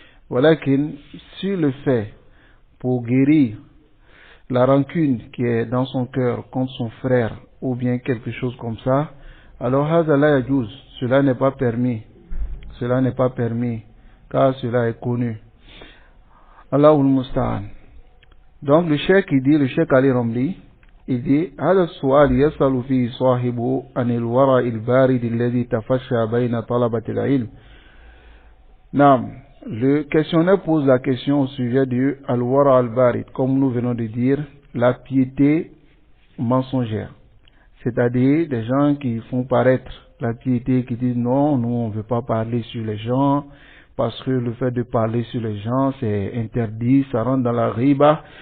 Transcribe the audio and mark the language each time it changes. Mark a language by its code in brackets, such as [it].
[fr] Voilà qu'il, s'il le fait pour guérir la rancune qui est dans son cœur contre son frère, ou bien quelque chose comme ça, alors [ar] هذا لا يجوز, [fr] cela n'est pas permis, cela n'est pas permis, car cela est connu. [ar] Allahul Musta'an. [fr] Donc le cheikh il dit, [ar] le cheikh Ali Ramli, il dit هذا السؤال يسأل فيه صاحبه عن الورع البارد الذي تفشى بين طلبة العلم. [fr] Non, le questionnaire pose la question au sujet du al-wara al-barid, comme nous venons de dire, la piété mensongère. C'est-à-dire des gens qui font paraître la piété, qui disent non, nous on ne veut pas parler sur les gens, parce que le fait de parler sur les gens c'est interdit, ça rentre dans la riba.